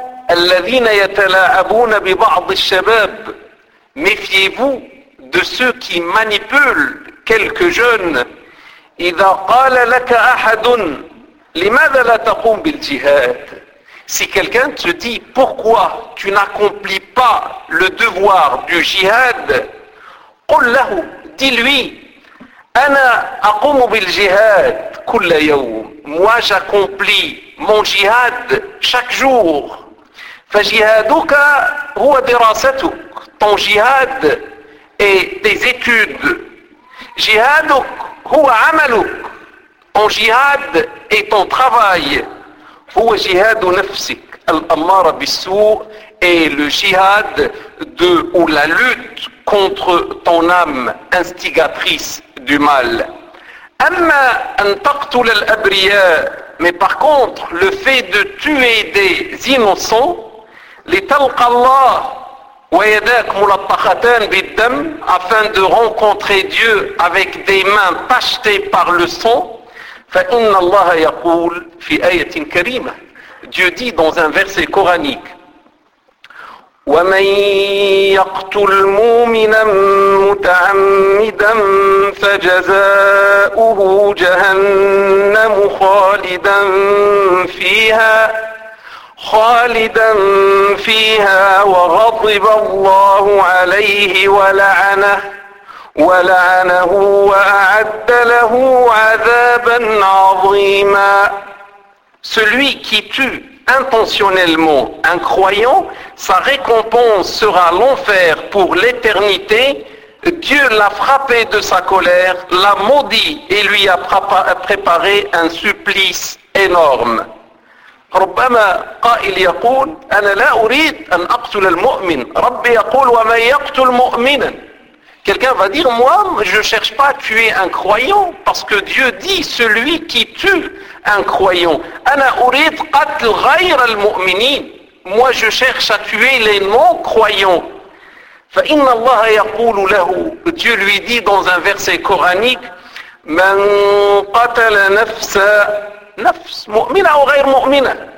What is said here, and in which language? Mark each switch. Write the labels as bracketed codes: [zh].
[ar] الذين يتلاعبون ببعض الشباب. [fr] Méfiez-vous de ceux qui manipulent quelques jeunes. [ar] إذا قال لك أحد لماذا لا تقوم بالجهاد. [fr] Si quelqu'un te dit pourquoi tu n'accomplis pas le devoir du jihad, [ar] قل له, [fr] dis-lui, [ar] أنا أقوم بالجهاد كل يوم. [fr] Moi j'accomplis mon jihad chaque jour. [ar] فجهادك هو دراستك. [fr] Ton jihad est tes études. [ar] جهادك هو عملك. [fr] Ton jihad est ton travail. [ar] هو جهاد نفسك. الأمارة بالسوء [fr] est le jihad de ou la lutte contre ton âme instigatrice du mal. [ar] أما أن تقتل الأبرياء. [fr] Mais par contre, le fait de tuer des innocents, [ar] لتلقى الله ويداك ملطختان بالدم, [fr] afin de rencontrer Dieu avec des mains tachetées par le sang, [ar] فإن الله يقول في آية كريمة. [fr] Dieu dit dans un verset coranique, [ar] ومن يقتل مؤمنا متعمدا فجزاؤه جهنم خالدا فيها خالدا فيها وغضب الله عليه ولعنه ولعنه وأعد له عذابا عظيما. [fr] Celui qui tue intentionnellement un croyant, sa récompense sera l'enfer pour l'éternité. Dieu l'a frappé de sa colère, l'a maudit et lui a préparé un supplice énorme. [ar] ربما قائل يقول انا لا اريد ان اقتل المؤمن. ربي يقول ومن يقتل مؤمنا. [fr] Quelqu'un va dire, moi je cherche pas à tuer un croyant, parce que Dieu dit celui qui tue un croyant. [ar] انا اريد قتل غير المؤمنين. [fr] Moi je cherche à tuer les non croyants. [ar] فان الله يقول له. [fr] Dieu lui dit dans un verset coranique, [ar] من قتل نفسا نفس مؤمنة أو غير مؤمنة.